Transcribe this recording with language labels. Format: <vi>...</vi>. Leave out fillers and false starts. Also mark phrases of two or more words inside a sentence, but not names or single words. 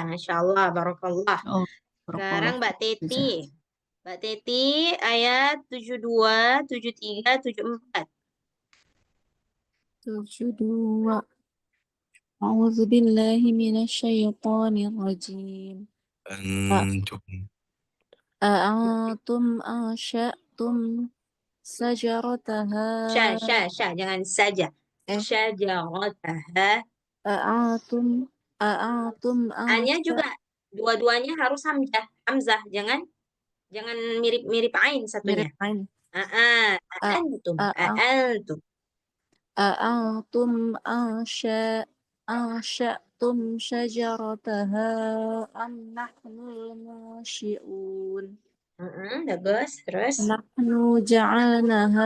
<id>Masya Allah, barakallah. Oh, sekarang Mbak Teti. Mbak Teti ayat 72, 73, 74. 72.</id> <ar>أعوذ بالله من الشيطان الرجيم. أأنتم أنشأتم سجرتها.</ar> <id>Jangan saja. Syajarataha.</id> <ar>A'antum</ar> <id>A-nya juga dua-duanya harus hamzah. Jangan mirip ain satunya. mirip ain.</id> <ar>A'antum. أأنتم أنشأتم شجرتها أم نحن المنشئون.</ar> <id>Bagus. Terus</id> <ar>نحن جعلناها</ar>